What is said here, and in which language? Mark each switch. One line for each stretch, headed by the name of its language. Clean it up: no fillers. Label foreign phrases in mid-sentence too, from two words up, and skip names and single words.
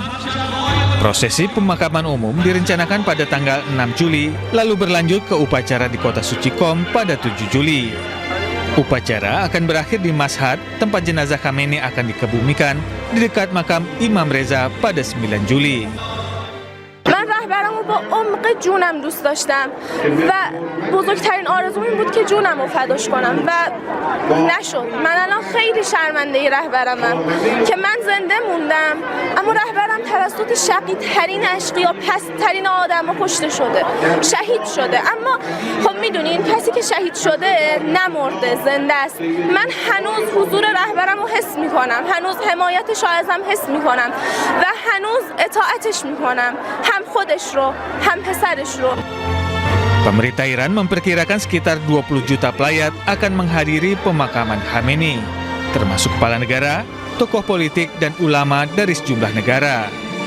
Indonesian: Prosesi pemakaman umum direncanakan pada tanggal 6 Juli, lalu berlanjut ke upacara di kota suci Qom pada 7 Juli. Upacara akan berakhir di Mashhad, tempat jenazah Khamenei akan dikebumikan di dekat makam Imam Reza pada 9 Juli.
Persian: من رهبرمو با عمق جونم دوست داشتم و بزرگترین آرزوم این بود که جونم رو فداش کنم و نشد. من الان خیلی شرمنده رهبرمم که من زنده موندم، اما رهبرم توسط شقی ترین اشقیا پست‌ترین آدم‌ها کشته شده، شهید شده. اما خب میدونین کسی که شهید شده نمرده، زنده است. من هنوز حضور رهبرم رو حس میکنم، هنوز حمایتش رو ازم حس میکنم و هنوز اطاعتش میکنم، هم خودش رو هم پسرش رو.
Indonesian: Pemerintah Iran memperkirakan sekitar 20 juta pelayat akan menghadiri pemakaman Khamenei, termasuk kepala negara, tokoh politik, dan ulama dari sejumlah negara.